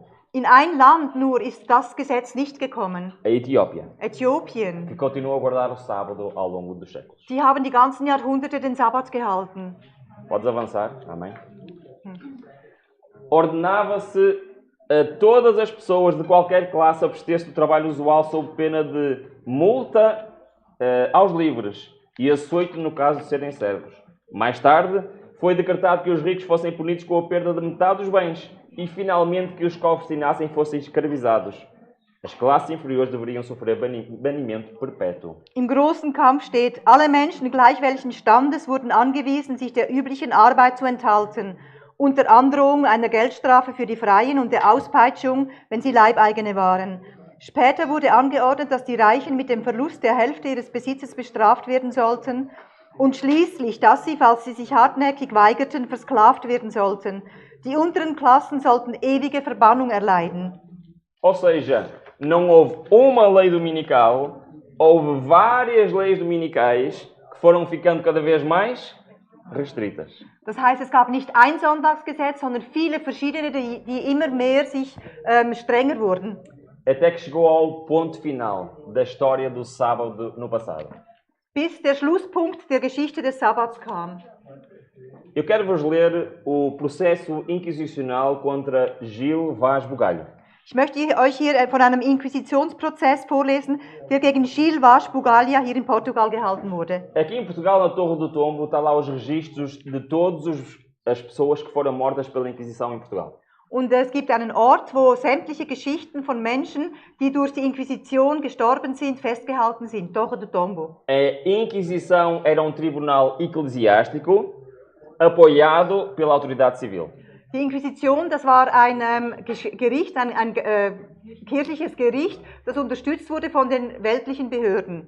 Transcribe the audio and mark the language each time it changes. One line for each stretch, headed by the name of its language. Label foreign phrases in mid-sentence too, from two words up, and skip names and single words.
German: In ein Land nur ist das Gesetz nicht gekommen.
Portuguese: A Etiópia, que
German: Äthiopien.
Portuguese: continuou a guardar o sábado ao longo dos séculos.
German: Die haben die ganzen Jahrhunderte den Sabbat gehalten.
Portuguese: Podes avançar? Amém? Ordenava-se a todas as pessoas de qualquer classe abster-se do trabalho usual sob pena de multa aos livres e açoite no caso de serem servos. Mais tarde, foi decretado que os ricos fossem punidos com a perda de metade dos bens e, finalmente, que os que obstinassem fossem escravizados. As classes inferiores deveriam sofrer banimento perpétuo.
German: Im großen Kampf steht, alle Menschen gleich welchen Standes wurden angewiesen, sich der üblichen Arbeit zu enthalten, unter Androhung einer Geldstrafe für die Freien und der Auspeitschung, wenn sie Leibeigene waren. Später wurde angeordnet, dass die Reichen mit dem Verlust der Hälfte ihres Besitzes bestraft werden sollten und schließlich, dass sie, falls sie sich hartnäckig weigerten, versklavt werden sollten. Die unteren Klassen sollten ewige Verbannung erleiden.
Portuguese: Ou seja, não houve uma lei dominical, houve várias leis dominicais que foram ficando cada vez mais restritas.
German: Das heißt, es gab nicht ein Sonntagsgesetz, sondern viele verschiedene, die immer mehr sich strenger wurden.
Portuguese: Até que chegou ao ponto final da história do sábado no passado.
German: Bis der Schlusspunkt der Geschichte des Sabbats kam.
Portuguese: Eu quero vos ler o processo inquisicional contra Gil Vaz Bugalho.
German: Ich möchte euch hier von einem Inquisitionsprozess vorlesen, der gegen Gil Vaz Bugalho hier in Portugal gehalten wurde.
Portuguese: Aqui em Portugal, na Torre do Tombo, está lá os registros de todas as pessoas que foram mortas pela Inquisição em Portugal.
German: Und es gibt einen Ort, wo sämtliche Geschichten von Menschen, die durch die Inquisition gestorben sind, festgehalten sind. Torre do Tombo.
Portuguese: A Inquisição era um tribunal eclesiástico apoiado pela autoridade civil.
German: Die Inquisition, das war ein Gericht, ein kirchliches Gericht, das unterstützt wurde von den weltlichen Behörden.